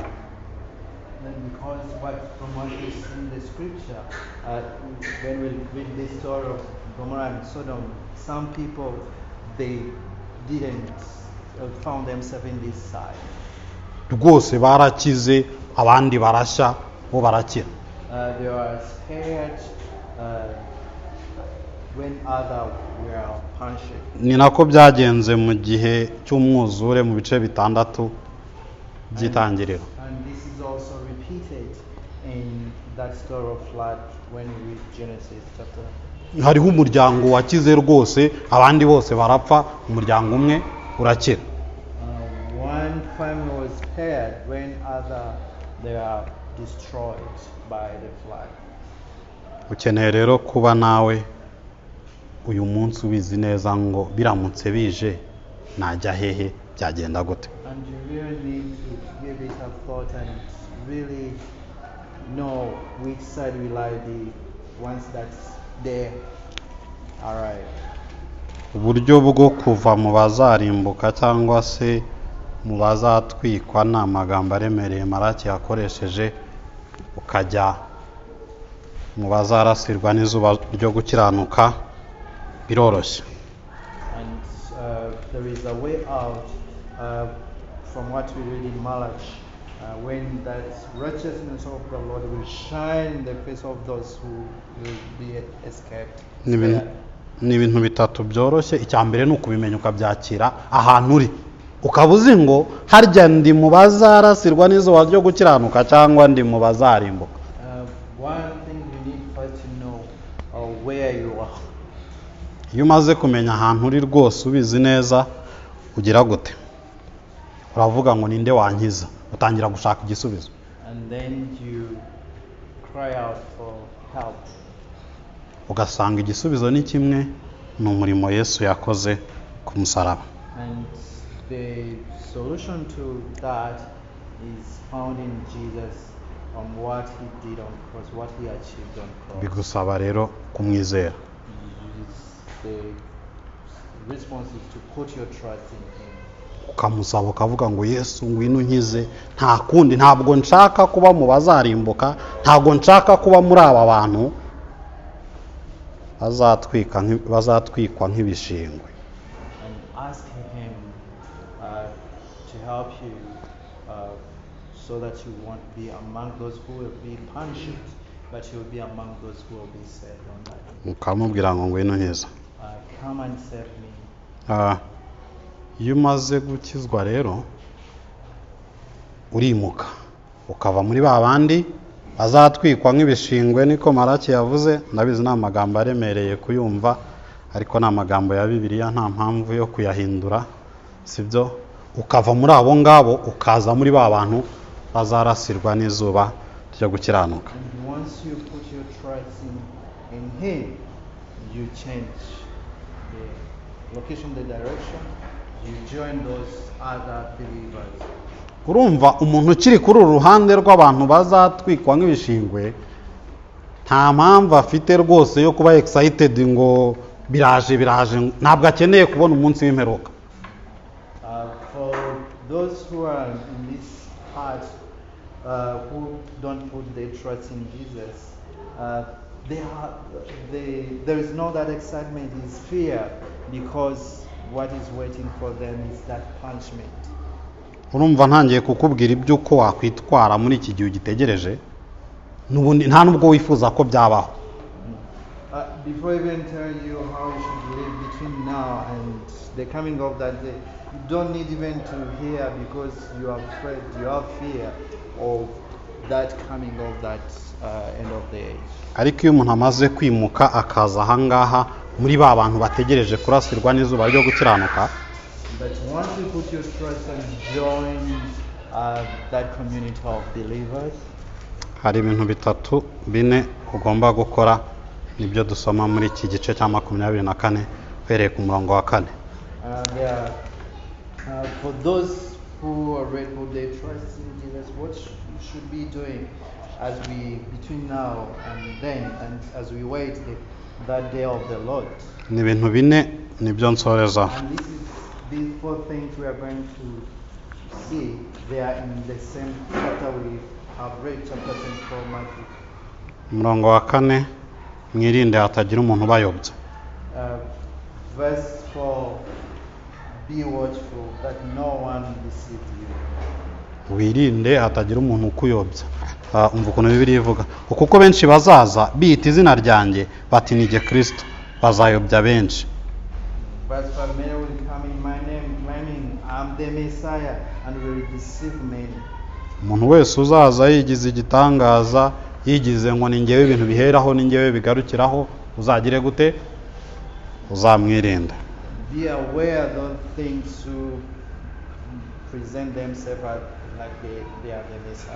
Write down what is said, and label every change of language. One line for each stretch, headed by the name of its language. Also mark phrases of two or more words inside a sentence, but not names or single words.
English: And because from what we see in the scripture, when we read the story of Gomorrah and Sodom, some people, they didn't found themselves in this side.
Kinyarwanda: Rwose barakize, abandi barashya, bo barakira.
English: They were spared when others were punished.
Kinyarwanda: Ni nako byagenze mu gihe cy'umwuzure mu bice bitandatu by'itangiriro.
English: And this is also repeated in that story of flood when we read Genesis chapter.
Kinyarwanda: Hariho umuryango wakize rwose, abandi bose barapfa, umuryango umwe urakira.
English: One family was spared when other they are destroyed by the flood.
Kinyarwanda: ukeneye rero kuba nawe uyu munsi ubizi neza ngo biramutse bije najya hehe byagenda gute.
English: And you really need to give it a thought and really know which side will I be once that's there. Alright.
Kinyarwanda: uburyo bwo kuva mu bazarimbuka cyangwa se mu bazatwikwa ni amagambo aremereye Maraki yakoresheje, ukajya mu bazarasirwa n'izuba ryo gukiranuka biroroshye.
English: And there is a way out from what we read in Malachi, when that righteousness of the Lord will shine in the face of those who will be escaped.
Kinyarwanda: Ni ibintu bitatu byoroshye. icya mbere ni ukubimenya ukabyakira ahantu uri, ukaba uzi ngo harya ndi mu bazarasirwa n'izuba ryo gukiranuka cyangwa ndi mu bazarimbuka.
English: One thing you need first to know where you are.
Kinyarwanda: iyo umaze kumenya ahantu uri rwose ubizi neza ugira gute? uravuga ngo ninde wankiza, utangira gushaka igisubizo.
English: And then you cry out for help.
Kinyarwanda: ugasanga igisubizo ni kimwe, ni umurimo Yesu yakoze ku musaraba.
English: And the solution to that is found in Jesus, on what he did on cross, what he achieved on cross.
Kinyarwanda: bigusaba rero kumwizera.
English: The response is to put your trust in him.
Kinyarwanda: ukamusaba ukavuga ngo Yesu ngwino unkize, nta kundi, ntabwo nshaka kuba mu bazarimbuka, ntabwo nshaka kuba muri aba bantu bazatwikwa nk'ibishingwe.
English: And ask him to help you so that you won't be among those who will be punished, but you will be among those who will be saved on that.
Kinyarwanda: ukamubwira ngo ngwino unkize.
English: Come and save me.
Kinyarwanda: iyo umaze gukizwa rero urimuka ukava muri ba bandi bazatwikwa nk'ibishingwe, niko Maraki yavuze. ndabizi ni amagambo aremereye kuyumva, ariko ni amagambo ya Bibiliya, nta mpamvu yo kuyahindura, sibyo? ukava muri abo ngabo ukaza muri ba bantu bazarasirwa n'izuba ryo gukiranuka.
English: And once you put your trust in him, you change the location, the direction, you join those other believers.
Kinyarwanda: urumva umuntu ukiri kuri uru ruhande rw'abantu bazatwikwa nk'ibishingwe nta mpamvu afite rwose yo kuba excited ngo biraje, ntabwo akeneye kubona umunsi w'imperuka.
English: For those who are in this part, who don't put their trust in Jesus, there is no that excitement, is fear, because what is waiting for them is that punishment.
Kinyarwanda: urumva ntangiye kukubwira iby'uko wakwitwara muri iki gihe ugitegereje, n'ubundi nta nubwo wifuza ko byabaho.
English: Before I even tell you how you should live between now and the coming of that day, you don't need even to hear, because you are afraid, you have fear of that coming of that end of the age.
Kinyarwanda: ariko iyo umuntu amaze kwimuka akaza ahangaha muri ba bantu bategereje kurasirwa n'izuba ryo gukiranuka,
English: But once you put your trust and join that community of believers,
Kinyarwanda: hari ibintu bitatu bine ugomba gukora, nibyo dusoma muri iki gice cya 24 uhereye ku murongo wa 4.
English: for those who already put their trust in Jesus, what you should be doing as we between now and then, and as we wait that day of the Lord.
Kinyarwanda: ni ibintu bine nibyo nsoreza.
English: And this is these four things we are going to see. They are in the same chapter we have read, chapter 24, Matthew.
Kinyarwanda: umurongo wa 4, mwirinde hatagira umuntu ubayobya.
English: Verse 4, be watchful that no one deceive you.
Kinyarwanda: wirinde hatagira umuntu ukuyobya. umva ukuntu Bibiliya ivuga, kuko benshi bazaza biyita izina ryanjye bati ni jye Kristo, bazayobya benshi.
English: Verse 5, many will come in my name, claiming I'm the Messiah, and will deceive many.
Kinyarwanda: umuntu wese uzaza yigize igitangaza, yigize ngo ni njyewe ibintu biheraho, ni njyewe bigarukiraho, uzagire gute? uzamwirinde.
English: Be aware of those things who present themselves like they are the Messiah.